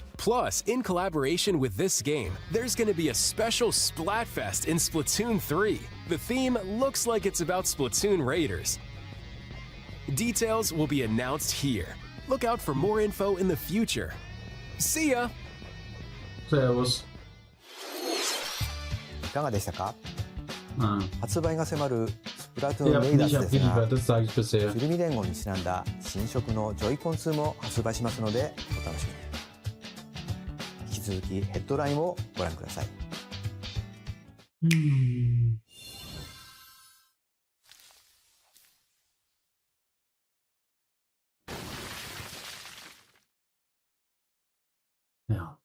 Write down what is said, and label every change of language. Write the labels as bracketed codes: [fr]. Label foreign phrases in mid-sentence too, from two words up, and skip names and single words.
[en] Plus, in collaboration with this game, there's going to be a special Splatfest in Splatoon 3. The theme looks like it's about Splatoon Raiders. Details will be announced here. Look out for more info in the future. See ya! [de] Servus. [ja] いかがでしたか？ Ah. 発売が迫るスプラトゥ [de] Ihr [ja] ーン [de] habt [ja] レイダー [de] nicht [ja] ズですが、 [de] abgeliefert, das sage ich bisher. [ja] フィルミ伝言にちなんだ新色のジョイコン2も発売しますのでお楽しみに。引き続きヘッドラインをご覧ください。 [de] Ja.